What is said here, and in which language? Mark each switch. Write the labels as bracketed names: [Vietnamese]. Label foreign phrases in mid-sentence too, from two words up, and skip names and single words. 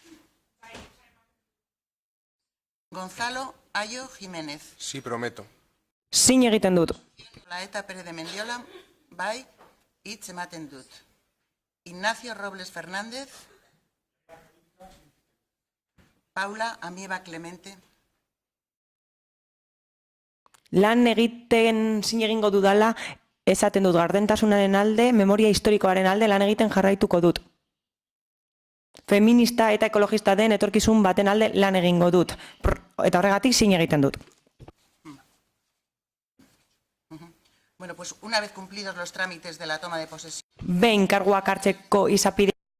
[Spanish] Gonzalo Ayo Jiménez. Sí, prometo. [Basque] Zin egiten dut. Laeta Pérez de Mendiola, bai, hitz ematen dut. Ignacio Robles Fernández. Paula Amieba Clemente. Lan egiten zin egingo dudala, esaten dut gardentasunaren alde, memoria historikoaren alde lan egiten jarraituko dut. Feminista eta ekologista den etorkizun baten alde lan egingo dut. Eta horregatik zin egiten dut. [Spanish] Bueno, pues una vez cumplidos los trámites de la toma de posesión. [Basque] Behin karguak hartzeko izapide